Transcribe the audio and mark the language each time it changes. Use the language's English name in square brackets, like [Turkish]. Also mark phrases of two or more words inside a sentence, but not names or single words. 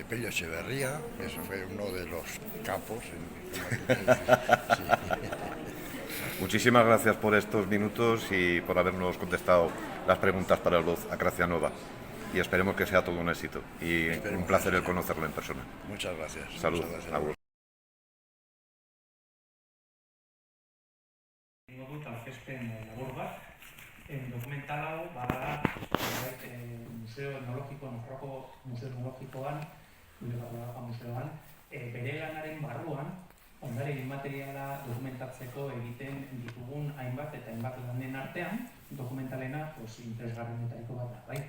[Spanish] Pello Echeverría, eso fue uno de los capos. Sí. Muchísimas gracias por estos minutos y por habernos contestado las preguntas para el voz a Gracia Nova. Y esperemos que sea todo un éxito. Y un placer el conocerlo en persona. Muchas gracias. Salud. Muchas gracias. Agur. [Basque] Egingo dut aurkezpen labur bat, dokumental hau, Museo Etnologiko, Nafarroko Museo Etnologikoan, museoan, bere lanaren barruan, ondare inmateriala dokumentatzeko egiten ditugun hainbat eta hainbat lanen artean, dokumentalena interesgarrienetariko bat da, bai?